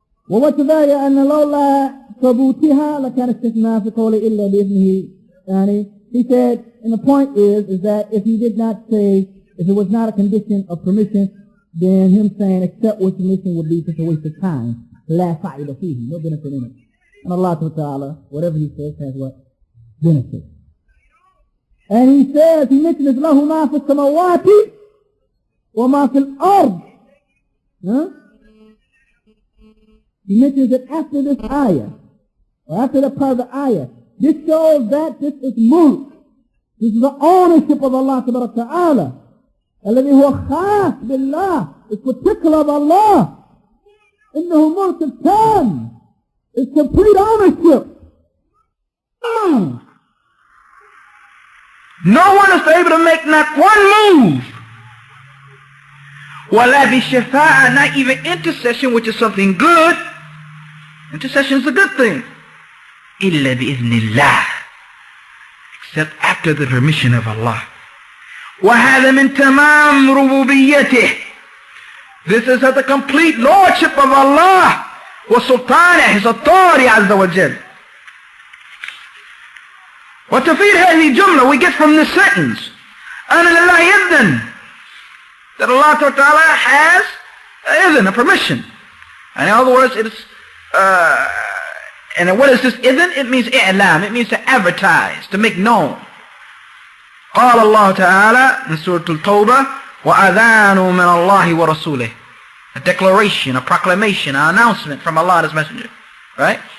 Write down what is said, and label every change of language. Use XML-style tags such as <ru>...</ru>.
<ar>ووجه أن لولا ثبوتها لكان استثناء في قوله إلا بإذنه.</ar> <en>Yani he said, and the point is that if he did not say, if it was not a condition of permission, then him saying except with permission would be such a waste of time.</en> <ar>لا فائدة فيه,</ar> <en>no benefit in it. And Allah Ta'ala, whatever he says has what? Benefit. And he says, he mentions</en> <ar>له ما في السماوات وما في الأرض.</ar> <en>He mentions it after this ayah, or after the part of the ayah. This shows that this is mulk. This is the ownership of Allah Ta'ala.</en> <ar>الذي هو خاص بالله.</ar> <en>It's particular of Allah.</en> <ar>إنه ملك التام.</ar> <en>It's complete ownership. No one is able to make not one move.</en> <ar>وَلَا بِالشَّفَاعَةِ,</ar> <en>not even intercession, which is something good. Intercession is a good thing.</en> <ar>إِلَّا بِإِذْنِ اللَّهِ,</ar> <en>except after the permission of Allah.</en> <ar>وَهَذَا مِنْ تَمَامِ رُبُوبِيَّتِهِ,</ar> <en>this is at the complete lordship of Allah.</en> <ar>وَسُلْطَانِهِ,</ar> <en>his authority</en> <ar>عز وجل. وتفيد هذه الجملة,</ar> <en>we get from this sentence</en> <ar>أن لله إذن,</ar> <en>that Allah Ta'ala has idhn, a permission. And in other words, it is and what is this idhn? It means i'lam, it means to advertise, to make known.</en> <ar>قال الله تعالى</ar> <en>in Surah Al-Tawbah,</en> <ar>وَأَذَانُ مِنَ اللَّهِ وَرَسُولِهِ,</ar> <en>a declaration, a proclamation, an announcement from Allah and His Messenger. Right?</en>